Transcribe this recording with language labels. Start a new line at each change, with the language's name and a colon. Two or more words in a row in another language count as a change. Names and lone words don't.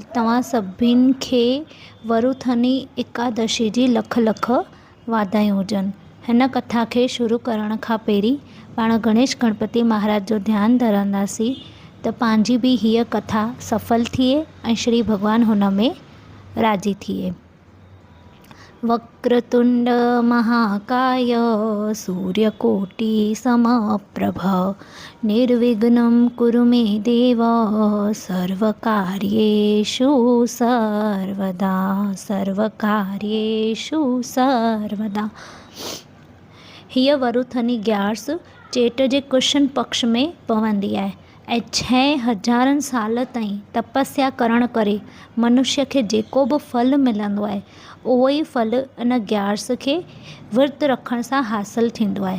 Sindhi: तव्हां सभिनि खे वरुथनी एकादशी जी लख लख वाधायूं हुजनि। हिन कथा खे शुरू करण खां पहिरीं पाण गणेश गणपति महाराज जो ध्यानु धरंदासीं त पंहिंजी बि हीअ कथा सफल थिए ऐं श्री भॻवानु हुन में राज़ी थिए।
Sanskrit: वक्रतुंड महाकाय सूर्यकोटि समप्रभ निर्विघ्नं कुरु मे देव सर्वकार्येषु सर्वदा सर्वकार्येषु सर्वदा।
Sindhi: हीअ वरुथनी ग्यारस चेट जे कृष्ण पक्ष में पवंदी आहे ऐं 6000 साल ताईं तपस्या करण करे मनुष्य खे जेको बि फल मिलंदो आहे उहो ई फल इन ग्यारस खे विर्त रखण सां हासिल थींदो आहे।